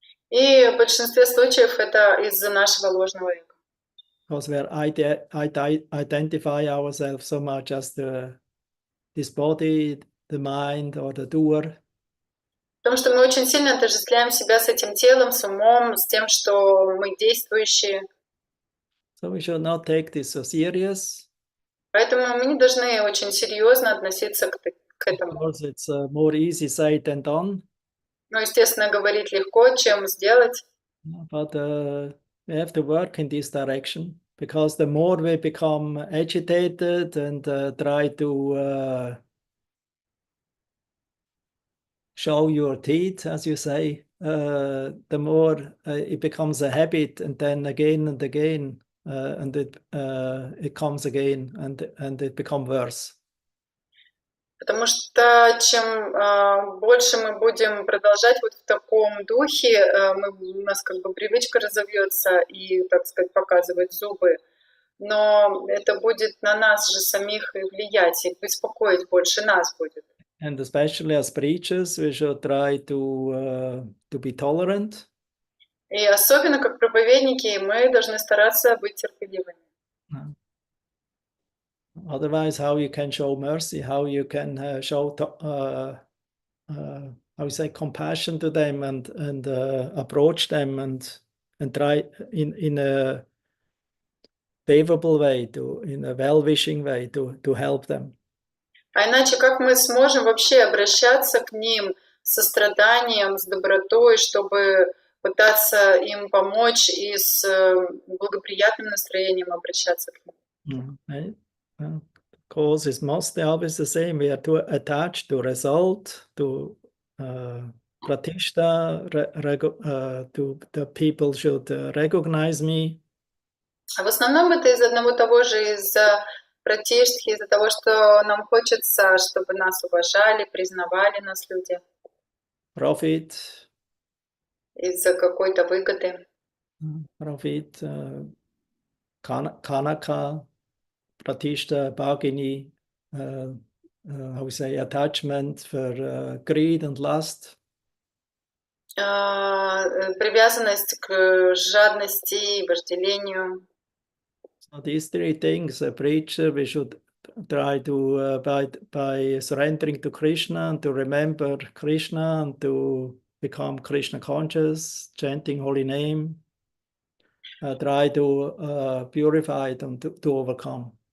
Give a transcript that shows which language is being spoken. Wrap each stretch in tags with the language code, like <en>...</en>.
<ru>И в большинстве случаев это из-за нашего ложного эго.</ru> <en>Because we identify ourselves so much as this body, the mind, or the doer.</en> <ru>Потому что мы очень сильно отождествляем себя с этим телом, с умом, с тем, что мы действующие.</ru> <en>So we should not take this so serious.</en> <ru>Поэтому мы не должны очень серьезно относиться к этому.</ru> <en>Because it's more easy said than done.</en> <ru>Ну, естественно, говорить легко, чем сделать.</ru> <en>But we have to work in this direction, because the more we become agitated and try to show your teeth, as you say, the more it becomes a habit, and then again and again, and it comes again, and it becomes worse.</en> <ru>Потому что чем больше мы будем продолжать вот в таком духе, у нас как бы привычка разовьется и, так сказать, показывать зубы, но это будет на нас же самих и влиять, и беспокоить больше нас будет.</ru> <en>And especially as preachers, we should try to be tolerant.</en> <ru>И особенно как проповедники мы должны стараться быть терпеливыми.</ru> <en>Otherwise, how you can show mercy, how you can show how you say compassion to them, and approach them and try in a favorable way, in a well-wishing way to help them.</en> <ru>А иначе как мы сможем вообще обращаться к ним с состраданием, с добротой, чтобы пытаться им помочь и с благоприятным настроением обращаться к ним?</ru> <en>Right? Cause is mostly always the same. We are too attached to result, to pratishta, to the people should recognize me.</en> <ru>А в основном это из одного того же, из-за пратиштхи, из-за того, что нам хочется, чтобы нас уважали, признавали нас люди.</ru> <en>Profit.</en> <ru>Из-за какой-то выгоды.</ru> <en>Profit, kanaka, pratishta, bhagini, how we say, attachment for greed and lust.</en> <ru>привязанность к жадности и вожделению.</ru> <en>So these three things, a preacher, we should try to, by surrendering to Krishna and to remember Krishna and to become Krishna conscious, chanting holy name, try to purify them to overcome.</en>